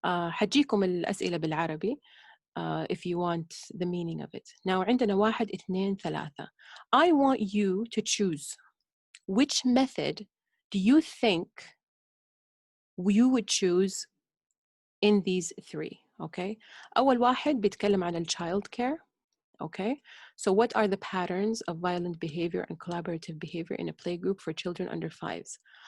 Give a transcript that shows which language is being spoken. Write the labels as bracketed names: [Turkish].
[Arabic] حجيكم الأسئلة بالعربي [English] if you want the meaning of it. Now عندنا 1, 2, 3. I want you to choose which method do you think you would choose in these 3, okay? [Arabic] أول واحد بيتكلم عن child care, okay? [English] So what are the patterns of violent behavior and collaborative behavior in a play group for children under 5s?